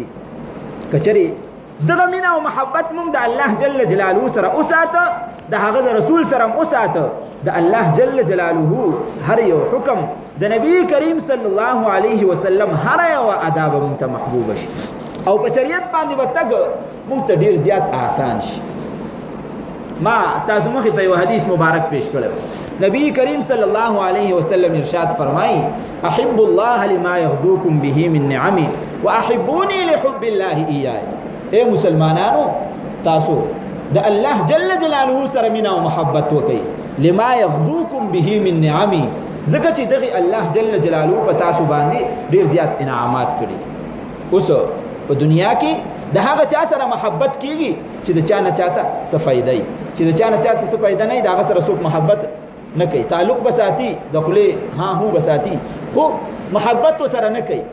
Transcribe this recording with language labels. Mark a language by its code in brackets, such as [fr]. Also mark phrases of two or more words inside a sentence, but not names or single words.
[ps] که چېرې دغه مینه او محبت موږ د الله [ar] جل جلاله [ps] سره وساته، د هغه د رسول سره هم وساته، د الله جل جلاله هر یو حکم د نبی کریم [ar] صلی الله علیه وسلم [ps] هر یو ادا به موږ ته محبوب شي او په شریعت باندې به تګ موږ ته ډېر زیات آسان شي. ما ستاسو مخې ته یو حدیث مبارک پیش کړی. نبی کریم [ar] صلی الله علیه وسلم [ps] ارشاد فرمایي [ar] احب الله لما یغذوکم به من نعمه واحبوني لحب الله ایاه. [ps] اے مسلمانانو تاسو د الله [ar] جل جلاله [ps] سره مینه او محبت وکړئ [ar] لما یغذوکم به من نعمه، [ps] ځکه چې دغه الله [ar] جل جلاله [ps] په تاسو باندې ډېر زیات انعامات کړي. اوس په دنیا کې د هغه چا سره محبت کیږي چې د چا نه چاته څه فایده وي، چې د چا نه چاته څه فایده نه وي د هغه سره څوک محبت نه کوي. تعلق به ساتي، د خولې ها هو به ساتي، خو محبت سره نه کوي.